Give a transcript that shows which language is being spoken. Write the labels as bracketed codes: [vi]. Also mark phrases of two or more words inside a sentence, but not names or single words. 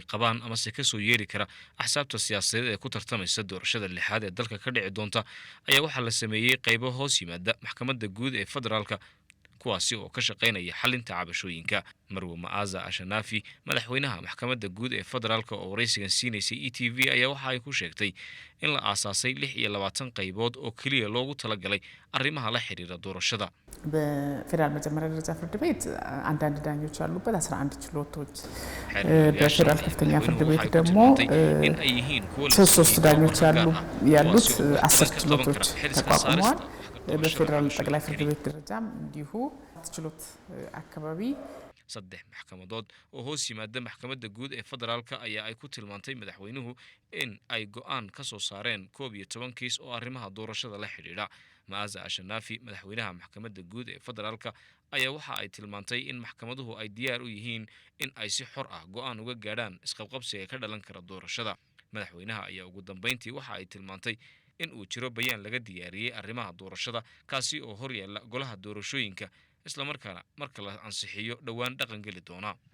[so] qabaan ama se ka soo yeeri kara axsaabta siyaasadeed ee ku tartamaysa doorashada lixaad ee dalka ka dhici doonta ayaa waxaa la sameeyey qaybo hoos yimaada maxkamadda guud ee federaalka kuwaasi oo ka shaqaynaya xalinta cabashooyinka Marwo Maaza Ashanaafi madaxweynaha maxkamadda guud ee federaalka oo waraysigan siinaysay ETV ayaa waxa ay ku sheegtay in la aasaasay 26 qaybood oo kaliya loogu talagalay arrimaha la xiriira doorashada [am] በፌደራል መጀመሪያ ደረጃ ፍርድ ቤት አንዳንድ ዳኞች ያሉበት 11 ችሎቶች በፌደራል ከፍተኛ ፍርድ ቤት ደግሞ ሶስት ዳኞች ያሉት 10 ችሎቶች ተቋቁመዋል በፌደራል ጠቅላይ ፍርድ ቤት ደረጃም እንዲሁ ችሎት አካባቢ [so] saddex maxkamadood oo hoos yimaada maxkamadda guud ee federaalka ayaa ay ku tilmaantay madaxweynuhu in ay go'aan ka soo saareen 11 kiis oo arrimaha doorashada la xidhiidha Maaza Ashanaafi madaxweynaha maxkamadda guud ee federaalka ayaa waxa ay tilmaantay in maxkamaduhu ay diyaar u yihiin in ay si xor ah go'aan uga gaadhaan isqabqabsiga ka dhalan kara doorashada madaxweynaha ayaa ugu dambeyntii waxa ay tilmaantay in uu jiro bayaan laga diyaariyay arrimaha doorashada kaasi oo hor yaalla golaha doorashooyinka isla markaana marka la ansixiyo dhawaan dhaqan gali doona